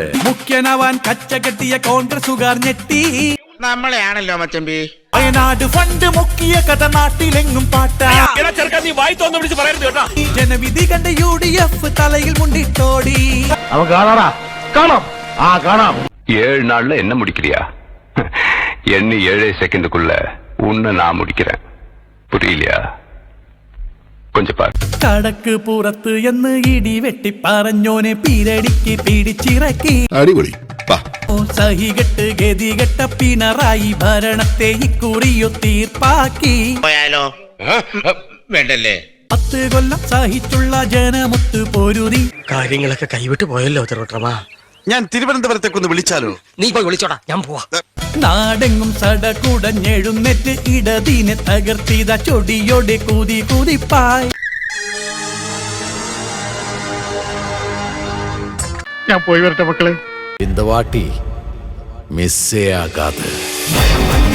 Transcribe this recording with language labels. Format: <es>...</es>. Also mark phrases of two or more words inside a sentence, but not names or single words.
<ml>മുഖ്യനാവാൻ കച്ചകെട്ടിയ കോൺഗ്രസുകാർ ഞെട്ടി. നമ്മളെയാണല്ലോ മച്ചമ്പി. വയനാട് ഫണ്ട് മുക്കിയ കഥ നാട്ടിലെങ്ങും പാട്ട. ജനവിധി കണ്ട യുഡിഎഫ് തലയിൽ മുണ്ടിട്ടോടി.</ml> <ta>കാണാം 7 நாள்ல என்ன முடிக்கிறியா? என்ன 7 செகண்டுக்குள்ள உன்னை நான் முடிக்கிறேன். புரியலையா? கொஞ்சம் பாரு.</ta> <ml>കടക്ക് പുറത്ത് എന്ന് ഇടി വെട്ടി പറഞ്ഞോനെ പീരടിക്ക് പിടിച്ചിറക്കി. അടിപൊളി. സഹികെട്ട് ഗതികെട്ട പിണറായി ഭരണത്തെ ഇക്കുറിയോ തീർപ്പാക്കി. പോയാലോ? വേണ്ടല്ലേ? 10 കൊല്ലം സഹിച്ചുള്ള ജനമൊത്ത് പൊരുതി. കാര്യങ്ങളൊക്കെ കൈവിട്ട് പോയല്ലോ തിരുവട്ടമാ. ഞാൻ തിരുവനന്തപുരത്തേക്കൊന്ന് വിളിച്ചാലോ? നീ പോയി വിളിച്ചോടാ, ഞാൻ പോവാ. നാടെങ്ങും സടകുടഞ്ഞെഴുന്നേറ്റ് ഇടതിനെ തകർത്തിത ചൊടിയോടെ കുതിപ്പായി. ഞാൻ പോയി വരട്ടെ മക്കളെ.</ml> <ta>இந்த வாட்டி மிஸ்ஸே ஆகாது.</ta>